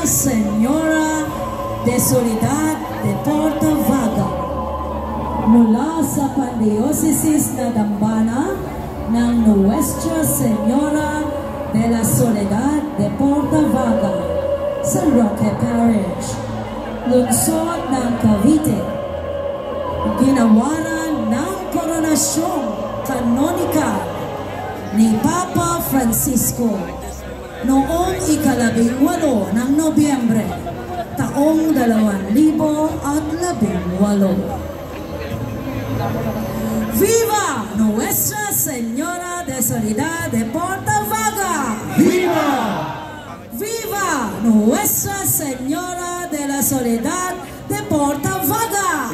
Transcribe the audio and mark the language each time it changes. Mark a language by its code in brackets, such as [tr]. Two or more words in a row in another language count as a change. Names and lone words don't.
[tl] Señora de Soledad de Portavaga mula sa Pandiocesis na dambana ng Nuestra Señora de la Soledad de Portavaga sa Roque Parish, lungsod ng Cavite. Ginawaran ng koronasyong kanonikal ni Papa Francisco noong ika-18 ng Nobyembre, taong 2018. [es] Viva Nuestra Señora de Soledad de Portavaga! Viva! Viva Nuestra Señora de la Soledad de Portavaga!